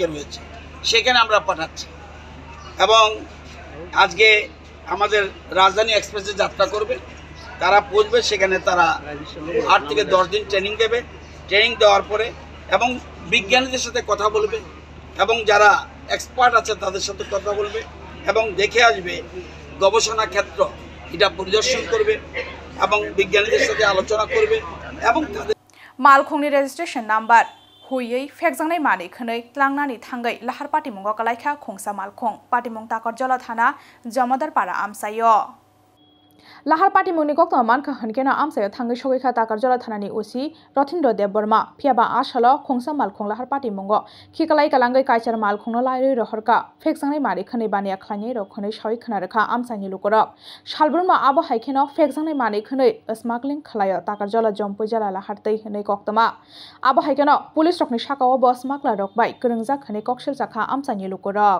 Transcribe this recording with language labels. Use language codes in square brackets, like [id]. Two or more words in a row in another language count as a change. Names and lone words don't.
[bn] রয়েছে সেখানে আমরা পাঠাচ্ছি এবং আজকে আমাদের রাজধানী এক্সপ্রেসে যাত্রা করবে তারা পৌঁছবে সেখানে তারা 8 থেকে 10 দিন ট্রেনিং দেবে ট্রেনিং দেওয়ার পরে এবং বিজ্ঞানীদের সাথে কথা বলবে এবং যারা এক্সপার্ট আছে তাদের সাথে কথা বলবে এবং দেখে আসবে গবেষণা ক্ষেত্র এটা পরিদর্শন করবে এবং বিজ্ঞানীদের সাথে আলোচনা করবে এবং তাদের [trp] মালখংনি [en] registration number [trp] Huyei fekjangnai mani khonoi tlangnani thangai lahar patimungo kalaikha khongsa malkhong patimung takor jola thana jamadar para amsayo Lahar Patimungni kokto mankha hankena amsayo thangai sogikha takar jola thanani usi Rothindra Dev Burma phiaba ashalo khongsa malkhong lahar patimungo khikalai kalangai kaichar malkhongno lairoi rohorka fekjangnai mari khonoi bania khlainai rokhonoi sawi khnarekha amsaini lukorok Salburma abo haikeno fekjangnai mani khonoi smuggling khlayo takar jola jompoi jala lahar tei honoi koktoma abo haikeno police rokni sakao bo smuggler rok bai krengjak khonoi kokshel jakha amsaini lukorok